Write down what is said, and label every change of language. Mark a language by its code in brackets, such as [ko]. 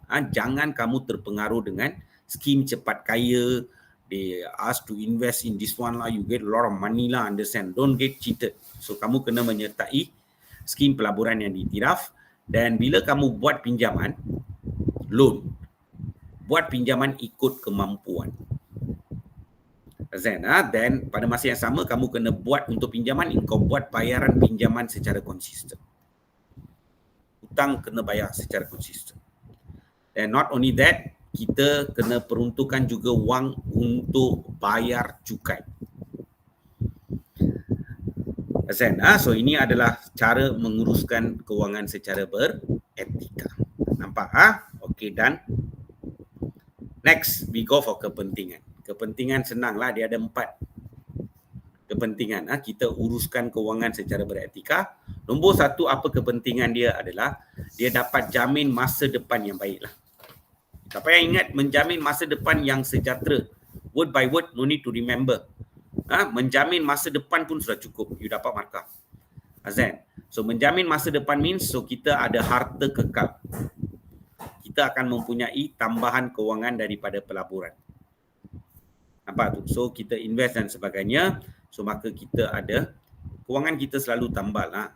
[ms] Jangan kamu terpengaruh dengan skim cepat kaya. [en] They ask to invest in this one lah, you get a lot of money lah, understand? Don't get cheated. [ms] So kamu kena menyertai skim pelaburan yang diiktiraf, dan bila kamu buat pinjaman, loan, buat pinjaman ikut kemampuan. Dan pada masa yang sama kamu kena buat untuk pinjaman, kau buat bayaran pinjaman secara konsisten. Hutang kena bayar secara konsisten. [en] And not only that, [ms] kita kena peruntukkan juga wang untuk bayar cukai. So ini adalah cara menguruskan kewangan secara beretika. Nampak? [en] Okay, done. Next, we go for kepentingan. [ms] Kepentingan senanglah, dia ada 4 kepentingan. Kita uruskan kewangan secara beretika. Nombor 1, apa kepentingan dia adalah dia dapat jamin masa depan yang baiklah. Siapa yang ingat menjamin masa depan yang sejahtera? [en] Word by word, no need to remember. [ms] Menjamin masa depan pun sudah cukup. You dapat markah. Azan. So menjamin masa depan means so kita ada harta kekal. Kita akan mempunyai tambahan kewangan daripada pelaburan. Nampak tu? So kita invest dan sebagainya. So maka kita ada kewangan kita selalu tambah lah.